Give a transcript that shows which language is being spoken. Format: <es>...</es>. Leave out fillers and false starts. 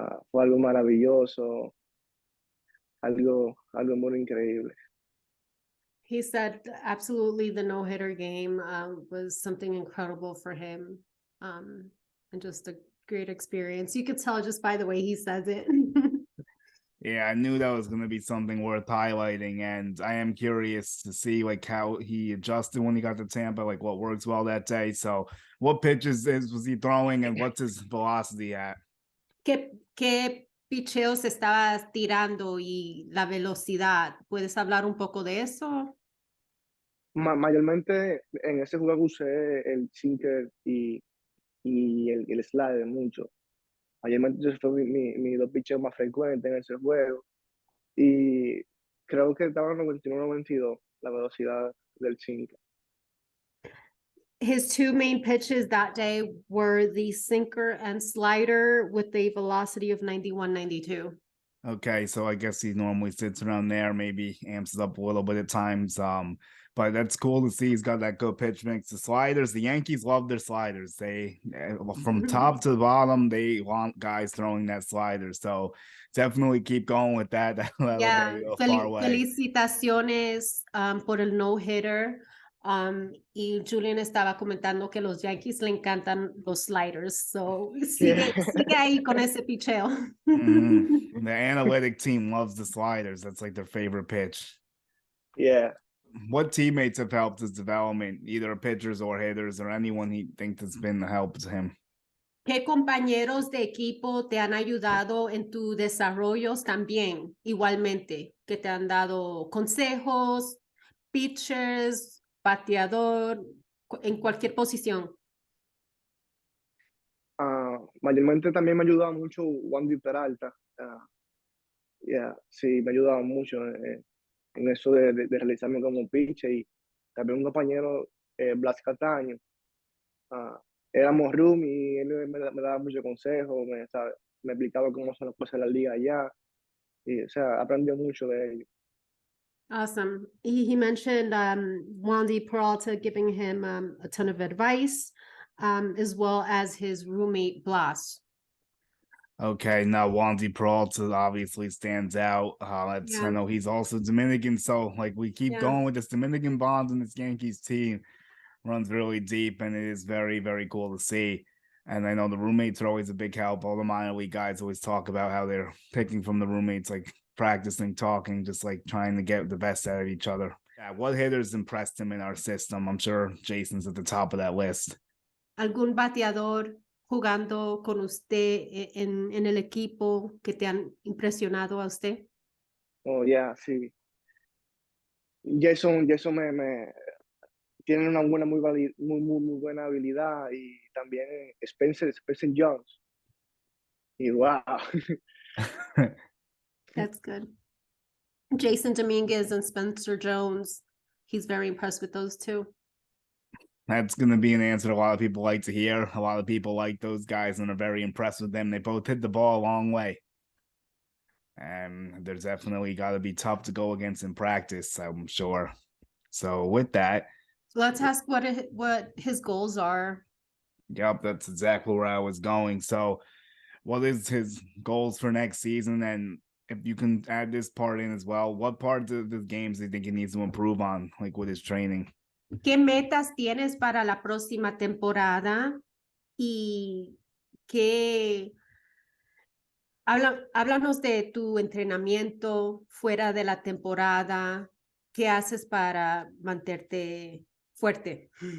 <es>Fue algo maravilloso, algo muy increíble.</es> <en>He said absolutely the no-hitter game was something incredible for him, and just a great experience. You could tell just by the way he says it. Yeah, I knew that was going to be something worth highlighting, and I am curious to see like how he adjusted when he got to Tampa, like what works well that day. So what pitches was he throwing, and what's his velocity at?</en> <es>¿Qué picheos estaba tirando y la velocidad? ¿Puedes hablar un poco de eso? Mayormente en ese juego usé el sinker y y el slider mucho. Mayormente esos fueron mis dos pitches más frecuentes en ese juego. Y creo que estaba en 91-92 la velocidad del 5.</es> <en>His two main pitches that day were the sinker and slider with a velocity of 91, 92. Okay, so I guess he normally sits around there, maybe amps it up a little bit at times. But that's cool to see he's got that good pitch mix. The sliders, the Yankees love their sliders. They from top to the bottom, they want guys throwing that slider. So definitely keep going with that. That'll get you a far way.</en> <es>Felicitaciones por el no-hitter. Y Julian estaba comentando que los Yankees le encantan los sliders. So sigue ahí con ese picheo.</es> <en>The analytic team loves the sliders. That's like their favorite pitch. Yeah. What teammates have helped his development, either pitchers or hitters, or anyone he thinks has been a help to him?</en> <es>¿Qué compañeros de equipo te han ayudado en tu desarrollos también, igualmente, que te han dado consejos, pitchers, bateador, en cualquier posición? Mayormente también me ha ayudado mucho Wandy Peralta. Sí, me ha ayudado mucho en eso de realizarme como pitcher. Y también un compañero, Blas Cataño. Éramos room y él me daba mucho consejo, me explicaba cómo son las cosas en la liga allá. Y, o sea, aprendió mucho de ellos.</es> <en>Awesome. He mentioned Wandy Peralta giving him a ton of advice, as well as his roommate Blas. Okay, now Wandy Peralta obviously stands out. I know he's also Dominican, so like we keep going with this Dominican bond in this Yankees team. Runs really deep, and it is very, very cool to see. And I know the roommates are always a big help. All the minor league guys always talk about how they're picking from the roommates, like practicing, talking, just like trying to get the best out of each other. Yeah, what hitters impressed him in our system? I'm sure Jason's at the top of that list.</en> <es>¿Algún bateador jugando con usted en el equipo que te han impresionado a usted?</es> <en>Oh, yeah, sí.</en> <es>Jason me tiene una muy buena habilidad, y también Spencer Jones. Y wow.</es> <en>That's good. Jason Dominguez and Spencer Jones. He's very impressed with those two. That's going to be an answer a lot of people like to hear. A lot of people like those guys and are very impressed with them. They both hit the ball a long way. And there's definitely got to be tough to go against in practice, I'm sure. So with that, let's ask what his goals are. Yep, that's exactly where I was going. So what is his goals for next season? And if you can add this part in as well, what parts of the games do you think he needs to improve on, like with his training?</en> <es>¿Qué metas tienes para la próxima temporada? Y qué... Háblanos de tu entrenamiento fuera de la temporada. ¿Qué haces para mantenerte fuerte?</es>